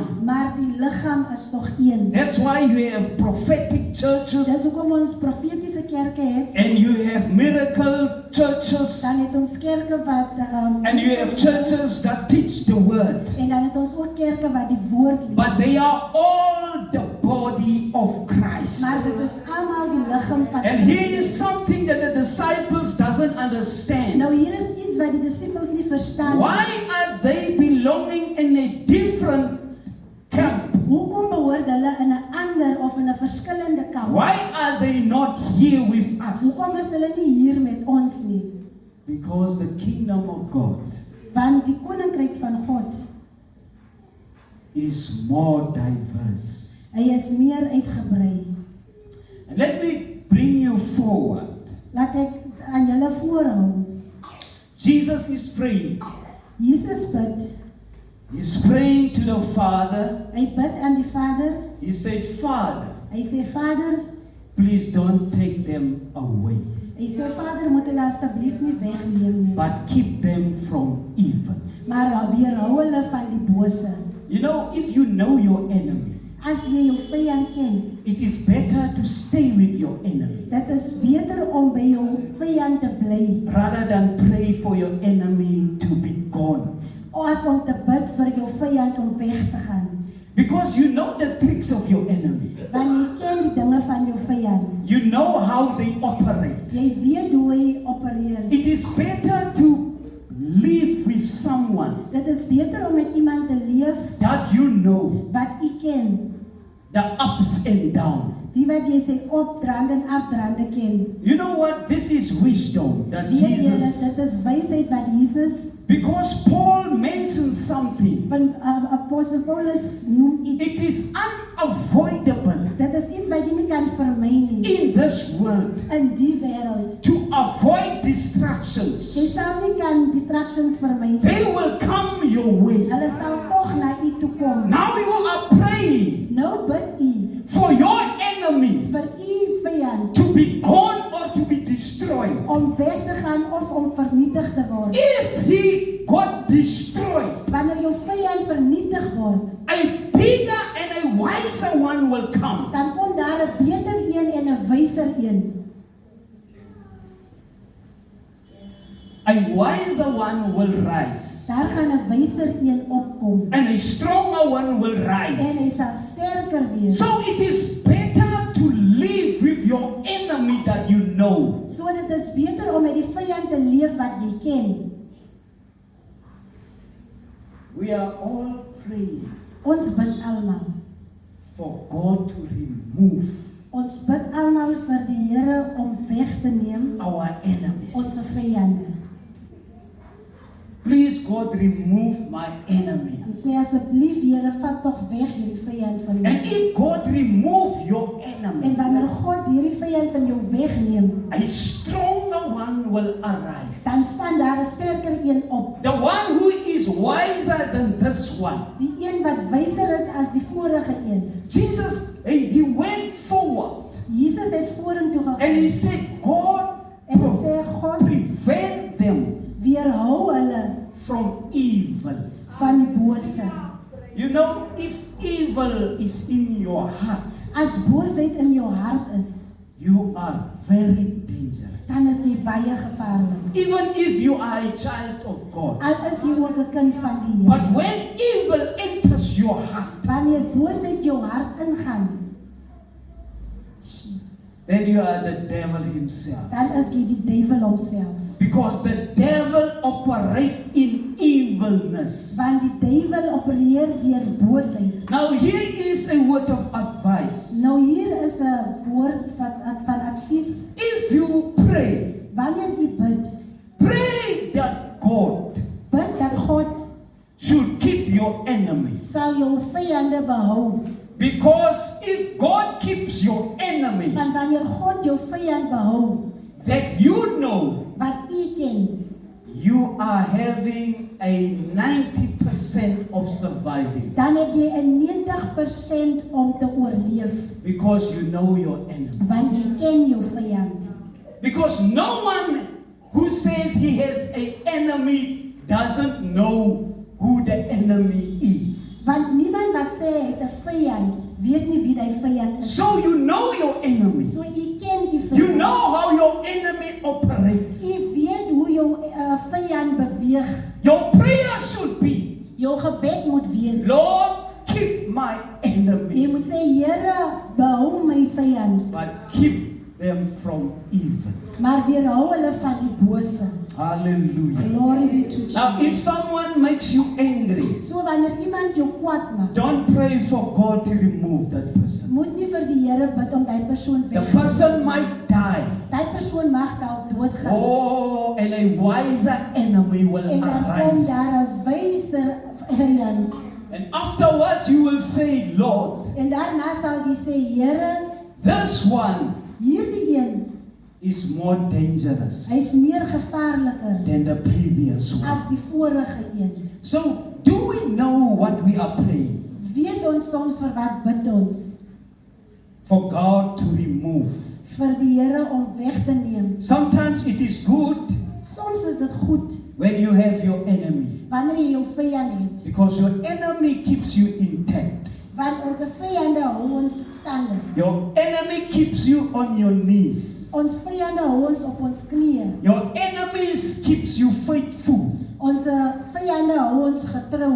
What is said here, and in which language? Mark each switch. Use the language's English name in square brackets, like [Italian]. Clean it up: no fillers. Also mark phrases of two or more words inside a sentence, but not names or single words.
[Afrikaans] maar die liggaam is tog een. [English] That's why you have prophetic [Afrikaans] Dis [English] churches [Afrikaans] hoekom ons profetiese kerke het, [English] and you have miracle churches [Afrikaans] dan het ons kerke wat [English] and you have churches that teach the word. [Afrikaans] en dan het ons ook kerke wat die woord leer. [English] But they are all the body of Christ. [Afrikaans] Maar dit is almal die liggaam van [English] And here is [Afrikaans] Christus. [English] something that the disciples doesn't understand. [Afrikaans] Nou hier is iets wat die disippels nie verstaan nie. [English] Why are they belonging in a different camp? [Afrikaans] Hoekom behoort hulle in 'n ander of in 'n verskillende kamp? [English] Why are they not here with us? [Afrikaans] Hoekom is hulle nie hier met ons nie? [English] Because the kingdom of God [Afrikaans] Want die koninkryk van God, [English] is more diverse. [Afrikaans] hy is meer uitgebrei. [English] And let me bring you forward. [Afrikaans] Laat ek aan julle voorhou. [English] Jesus is praying. [Afrikaans] Jesus bid. [English] He's praying to the Father. [Afrikaans] Hy bid aan die Vader. [English] He said, Father, [Afrikaans] Hy sê Vader, [English] please don't take them away, [Afrikaans] hy sê Vader, moet hulle asseblief nie wegneem nie, [English] but keep them from evil. [Afrikaans] maar weerhou hulle van die bose. [English] You know, if you know your enemy, [Afrikaans] As jy jou vyand ken, [English] it is better to stay with your enemy [Afrikaans] dit is beter om by jou vyand te bly [English] rather than pray for your enemy to be gone. [Afrikaans] as om te bid vir jou vyand om weg te gaan. [English] Because you know the tricks of your enemy. [Afrikaans] Want jy ken die dinge van jou vyand. [English] You know how they operate. [Afrikaans] Jy weet hoe hy opereer. [English] It is better to live with someone [Afrikaans] Dit is beter om met iemand te leef [English] that you know [Afrikaans] wat u ken, [English] the ups and downs. [Afrikaans] die wat jy sy opdraande en afdraande ken. [English] You know what? This is wisdom that [Afrikaans] Weet jy, [English] Jesus... [Afrikaans] dit is wysheid wat Jesus, [English] Because Paul mentions something. [Afrikaans] van apostel Paulus noem iets. [English] It is unavoidable [Afrikaans] Dit is iets wat jy nie kan vermy nie [English] in this world [Afrikaans] in die wêreld. [English] to avoid distractions. [Afrikaans] Jy sal nie kan distractions vermy nie. [English] They will come your way. [Afrikaans] Hulle sal tog na u toe kom. [English] Now you are praying [Afrikaans] Nou bid u [English] for your enemy [Afrikaans] vir u vyand [English] to be gone or to be destroyed. [Afrikaans] om weg te gaan of om vernietig te word. [English] If he got destroyed, [Afrikaans] Wanneer jou vyand vernietig word, [English] a bigger and a wiser one will come. [Afrikaans] dan kom daar 'n beter een en 'n wyser een. [English] A wiser one will rise, [Afrikaans] Daar gaan 'n wyser een opkom [English] and a stronger one will [Afrikaans] en hy [English] rise. [Afrikaans] sal sterker wees. [English] So it is better to live with your enemy that you know. [Afrikaans] So dit is beter om met die vyand te leef wat jy ken. [English] We are all praying [Afrikaans] Ons bid almal. [English] for God to remove [Afrikaans] Ons bid almal vir die Here om weg te neem [English] our [Afrikaans] ons [English] enemies. [Afrikaans] vyande. [English] Please, God, remove my enemy. [Afrikaans] En sê asseblief Here, vat tog weg hierdie vyand van [English] And [Afrikaans] my. [English] if God remove your [Afrikaans] En [English] enemy, [Afrikaans] wanneer God hierdie vyand van jou wegneem, [English] a stronger one will arise. [Afrikaans] dan staan daar 'n sterker een op. [English] The one who is wiser than this one. [Afrikaans] Die een wat wyser is as die vorige een. [English] Jesus, he went forward [Afrikaans] Jesus het vorentoe [English] and he [Afrikaans] gegaan [English] said, God, [Afrikaans] en hy sê God [English] prevent them [Afrikaans] weerhou hulle [English] from evil. [Afrikaans] van die bose. [English] You know, if evil is in your heart, [Afrikaans] As boosheid in jou hart is, [English] you are very dangerous. [Afrikaans] dan is jy baie gevaarlik. [English] Even if you are a child of God. [Afrikaans] Al is jy ook 'n kind van die [English] But [Afrikaans] Here. [English] when evil enters your heart, [Afrikaans] Wanneer boosheid jou hart ingaan, [English] then you are the devil himself. [Afrikaans] dan is jy die duiwel homself. [English] Because the devil operates in evil evilness. [Afrikaans] Want die duiwel opereer deur boosheid. [English] Now here is a word of advice. [Afrikaans] Nou hier is 'n woord van advies. [English] If you pray, [Afrikaans] Wanneer u bid, [English] pray that God [Afrikaans] bid dat God [English] should keep your enemies. [Afrikaans] sal jou vyande behou. [English] Because if God keeps your enemy, [Afrikaans] Want wanneer God jou vyand behou, [English] that you know [Afrikaans] wat u ken, [English] you are having a 90% of surviving. [Afrikaans] dan het jy 'n 90% om te oorleef. [English] Because you know your enemy. [Afrikaans] Want jy ken jou vyand. [English] Because no one who says he has an enemy doesn't know who the enemy is. [Afrikaans] Want niemand wat sê hy het 'n vyand, weet nie wie die vyand is. [English] So you know your enemy. [Afrikaans] So u ken u vyand. [English] You know how your enemy operates. [Afrikaans] U weet hoe jou vyand beweeg. [English] Your prayer should be, [Afrikaans] Jou gebed moet wees. [English] Lord, keep my [Afrikaans] Jy [English] enemy, [Afrikaans] moet sê, Here, behou my vyand, [English] but keep them from evil. [Afrikaans] maar weerhou hulle van die bose. [English] Hallelujah. Glory be to Now, if [Afrikaans] Jesus. [English] someone makes you angry, [Afrikaans] So wanneer iemand jou kwaad maak, [English] don't pray for God to remove that person. [Afrikaans] moet nie vir die Here bid om die persoon [English] The [Afrikaans] weg te [English] person might die. [Afrikaans] Die persoon mag dalk doodgaan. [English] Oh, and a wiser enemy will [Afrikaans] En dan kom [English] arise. [Afrikaans] daar 'n wyser vyand. [English] And afterwards you will say, Lord, [Afrikaans] En daarna sal jy sê, Here, [English] this one [Afrikaans] hierdie een, [English] is more dangerous [Afrikaans] hy's meer gevaarliker [English] than the previous one. [Afrikaans] as die vorige een. [English] So, do we know what we are praying? [Afrikaans] Weet ons soms vir wat bid ons? [English] For God to remove. [Afrikaans] Vir die Here om weg te neem. [English] Sometimes it is good [Afrikaans] Soms is dit goed [English] when you have your enemy, [Afrikaans] wanneer jy jou vyand het, [English] because your enemy keeps you intact. [Afrikaans] want ons vyande hou ons stande. [English] Your enemy keeps you on your knees. [Afrikaans] Ons vyande hou ons op ons knieë. [English] Your enemies keeps you faithful. [Afrikaans] Ons vyande hou ons getrou.